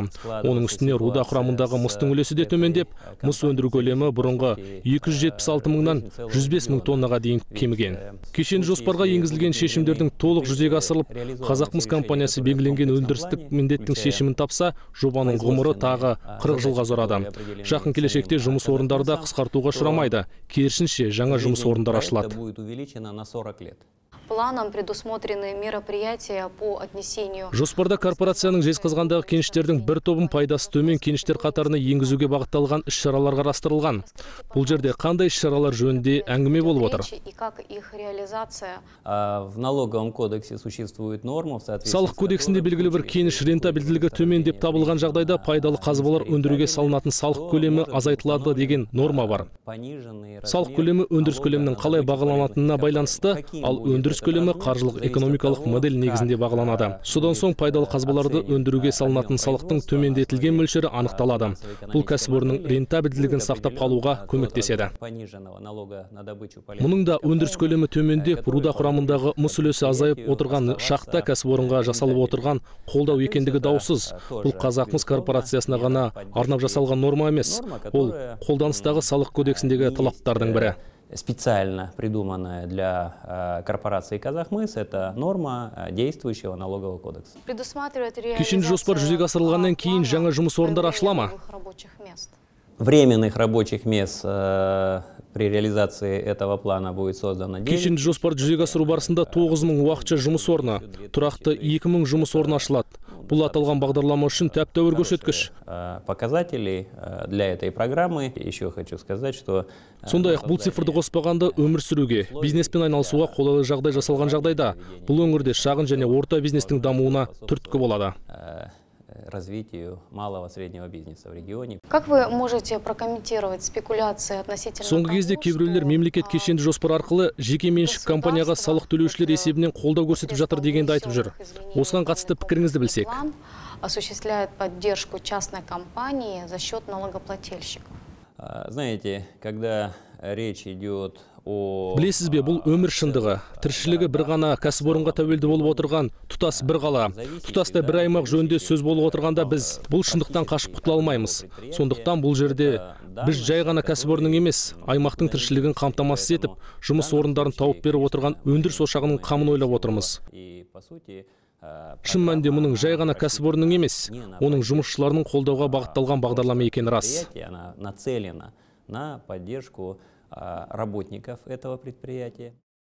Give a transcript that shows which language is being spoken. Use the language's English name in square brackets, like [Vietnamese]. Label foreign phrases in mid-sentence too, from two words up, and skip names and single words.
[Kazakh] Оның үстіне руда құрамындағы мыстың үлесі де төмендеп, мыс өндіру көлемі бұрынғы 276 мыңнан 105 мың тоннаға дейін кеміген. Кешенді жоспарға енгізілген шешімдердің толық жүзеге асырылып, Қазақмыс компаниясы белгіленген өндірістік міндеттің шешімін тапса, жобаның ғұмыры тағы 40 жылға ұзарады. Жақын келешекте жұмыс орындары да қысқартуға ұшырамайды. Керісінше, жаңа жұмыс орындары ашылады. [Russian] Планом предусмотрены мероприятия по отнесению. [Kazakh] Жоспарда корпорацияның Жезқазғандағы кеніштердің бір тобын пайдасы төмен кеніштер қатарына енгізуге бағытталған іс-шаралар қарастырылған. Бұл жерде қандай іс-шаралар жөнінде әңгіме болып отыр? [Russian] В налоговом кодексе существует норма. [Kazakh] Салық кодексінде белгілі бір кеніш рентабельділігі төмен деп табылған жағдайда пайдалы қазбалар өндіруге салынатын салық көлемі азайтылады деген норма бар. Салық көлемі өндіріс көлемінің қалай бағаланатынына байланысты, ал өндіріс көлемі қаржылық экономикалық модель негізінде бағаланады. Содан соң пайдалы қазбаларды өндіруге салынатын салықтың төмендетілген мөлшері анықталады. Бұл кәсіпорынның рентабельділігін сақтап қалуға көмектеседі. Мұның да өндіріс көлемі төмендеп, руда құрамындағы мыс үлесі азайып отырған шахта кәсіпорынға жасалып отырған қолдау екендігі даусыз. Бұл Қазақмыс корпорациясына ғана арнап жасалған норма емес. Ол қолданыстағы салық кодексіндегі талаптардың бірі. [Russian] Специально придуманная для корпорации Казахмыс, это норма действующего налогового кодекса. [Kazakh] Кешенді жоспар жүзеге асырылғаннан кейін жаңа жұмыс орындары ашыла ма? [Russian] Временных рабочих мест при реализации этого плана будет создано 9. [Kazakh] Кешенді жоспар жүзеге асыру барысында 9 мың уақытша жұмыс орны, тұрақты 2 мың жұмыс орны ашылады. Бұл аталған бағдарлама үшін тәп-тәуір көрсеткіш. [Russian] Показателей для этой программы еще хочу сказать, что [Kazakh] сондай-ақ бұл цифрды қоспағанда өмір сүруге, бизнеспен айналысуға қолайлы жағдай жасалған жағдайда, бұл өңірде шағын және орта бизнестің дамуына түрткі болады. [Russian] Развитию малого среднего бизнеса в регионе. Как вы можете прокомментировать спекуляции относительно... [Kazakh] Соңғы кезде кейбіреулер мемлекет кешенді жоспар арқылы жеке меншік компанияға салық төлеушілер есебінен қолдау көрсетіп жатыр дегенді айтып жүр. Осыған қатысты пікіріңізді білсек. [Russian] Осуществляет поддержку частной компании за счет налогоплательщиков. Знаете, когда речь идет о... [Kazakh] Білесіз бе, бұл өмір шындығы. Тіршілігі бір ғана кәсіпорынға тәуелді болып отырған тұтас бір қала. Тұтастай бір аймақ жөнінде сөз болып отырғанда біз бұл шындықтан қашып құтыла алмаймыз. Сондықтан бұл жерде біз жай ғана кәсіпорынның емес, аймақтың тіршілігін қамтамасыз етіп, жұмыс орындарын тауып беріп отырған өндіріс ошағының қамын ойлап отырмыз. Шын мәнінде мұның жай ғана кәсіпорынның емес, оның жұмысшыларының қолдауға бағытталған бағдарлама екені рас. [Russian] Нацелена на поддержку работников этого предприятия.